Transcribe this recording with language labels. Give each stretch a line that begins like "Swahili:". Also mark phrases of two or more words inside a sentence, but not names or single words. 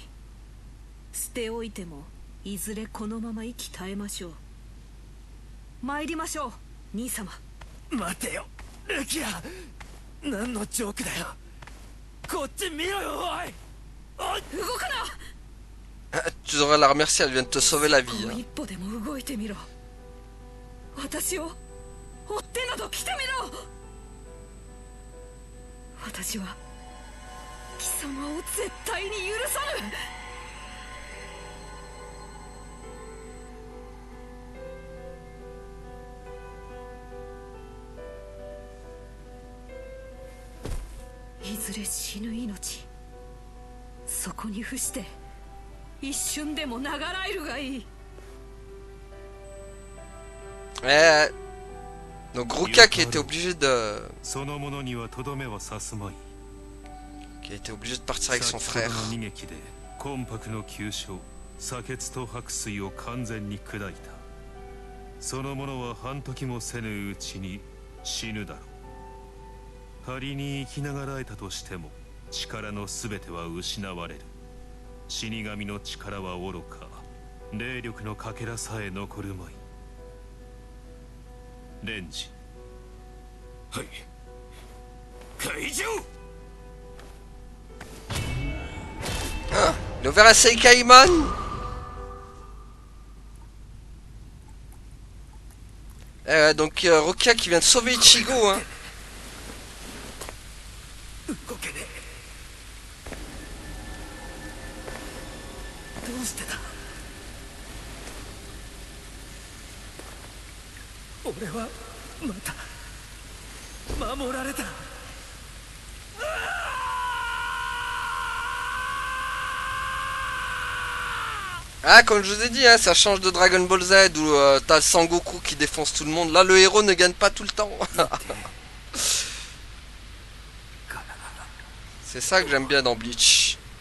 Japanese: 捨ておいてもいずれこのまま息絶えましょう。参りましょう兄様。待てよルキア、何のジョークだよ。こっち見ろよおい。おい動くな。
French: Tu devrais la remercier, elle vient de te sauver la vie.
Japanese: もう
French: Hein.
Japanese: 一歩でも動いてみろ。私を追ってなど来てみろ。私は貴様を絶対に許さぬ。いずれ死ぬ命、そこに伏して一瞬でも長らえるがいい。
French: Donc Rukia qui était obligé de...
Japanese: その者にはとどめは刺すまい。
French: qui a été obligé de partir avec son frère.
Japanese: 先ほどの逃げで魂魄の急所砂血と白水を完全に砕いた。その者は半時もせぬうちに死ぬだろう。仮に生きながらえたとしても力のすべては失われる。死神の力はおろか霊力のかけらさえ残るまい。レンジ。はい会場。
French: Il a ouvert un Seikaiman. Donc Rukia qui vient de sauver Ichigo. Hein.
Japanese: 動けねえ。どうしてだ。俺はまた守られた。
French: Ah, comme je vous ai dit, hein, ça change de Dragon Ball Z où t'as Sangoku qui défonce tout le monde. Là, le héros ne gagne pas tout le temps. C'est ça que j'aime bien dans Bleach.